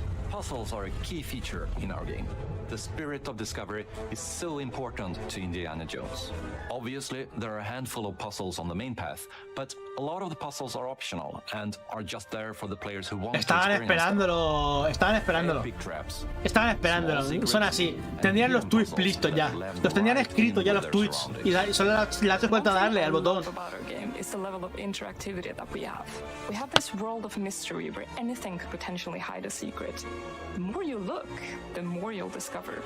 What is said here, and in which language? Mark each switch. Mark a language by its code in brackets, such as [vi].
[en] Puzzles are a key feature in our game. The spirit of discovery is so important to Indiana Jones. Obviously, there are a handful of puzzles on the main path, but a lot of the puzzles are optional and are just there for the players who want to experience them. [es] Estaban esperándolo. [en] Epic traps. [es] Estaban esperándolo. Son así. Tendrían los tweets listos ya. Los tendrían escritos ya los tweets. Y solo le hace falta darle al botón. [en] About our game is the level of interactivity that we have. We have this world of mystery where anything could potentially hide a secret. The more you look, the more you'll discover.